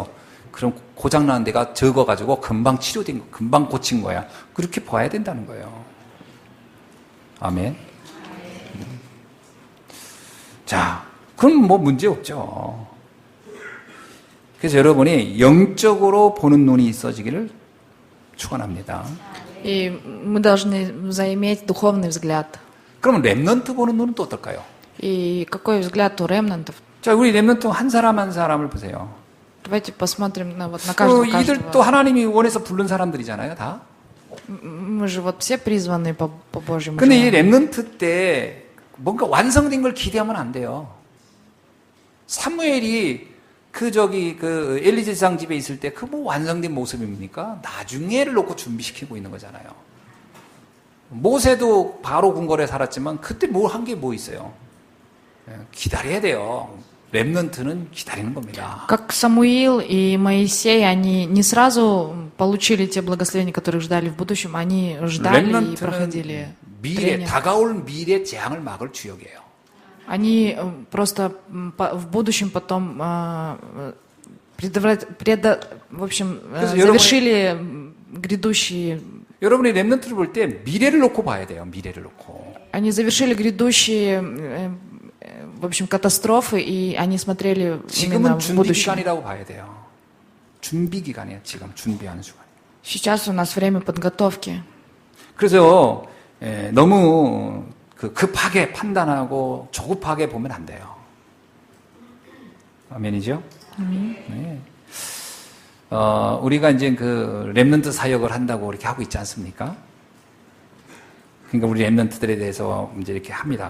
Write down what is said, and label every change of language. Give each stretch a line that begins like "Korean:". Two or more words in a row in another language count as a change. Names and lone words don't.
Korean: 그럼 고장나는 데가 적어가지고 금방 치료된 거, 금방 고친 거야. 그렇게 봐야 된다는 거예요. 아멘. 자, 그럼 뭐 문제 없죠. 그래서 여러분이 영적으로 보는 눈이 있어지기를 축원합니다.
Russian: И мы должны заиметь духовный взгляд.
Korean: 그러면 렘넌트 보는 눈은 또 어떨까요?
Russian: И какой взгляд у ремнантов?
Korean: 자, 우리 렘넌트 한 사람 한 사람을 보세요.
Russian: Давайте посмотрим на каждого.
Korean: 이들도 하나님이 원해서 부른 사람들이잖아요, 다.
Russian: Мы же вот все призваны по Божьему
Korean: 근데 이
Russian: желанию.
Korean: 렘넌트 때 뭔가 완성된 걸 기대하면 안 돼요. 사무엘이 그 엘리 제사장 집에 있을 때 그 뭐 완성된 모습입니까? 나중에를 놓고 준비시키고 있는 거잖아요. 모세도 바로 궁궐에 살았지만 그때 뭐 한 게 뭐 있어요? 기다려야 돼요. 렘넌트는 기다리는 겁니다.
Russian: Как Самуил и Моисей, они не сразу получили те благословения, которых ждали в будущем, они ждали и проходили
Korean: 미래,
Russian: трение.
Korean: 다가올 미래 재앙을 막을 주역이에요.
Russian: Они просто в будущем потом в общем,
Korean: 그래서
Russian: завершили грядущие.
Korean: 여러분이 렘넌트를 볼 때 미래를 놓고 봐야 돼요. 미래를 놓고.
Russian: Они завершили грядущие, в общем, катастрофы, и они смотрели именно
Korean: 지금은
Russian: в
Korean: 준비
Russian: будущее.
Korean: 기간이라고 봐야 돼요. 준비 기간이에요. 지금 준비하는 시간.
Russian: Сейчас у нас время подготовки.
Korean: 그래서 너무 급하게 판단하고 조급하게 보면 안 돼요. 아멘이죠? 네. 우리가 이제 그 렘넌트 사역을 한다고 이렇게 하고 있지 않습니까? 그러니까 우리 렘넌트들에 대해서 이제 이렇게 합니다.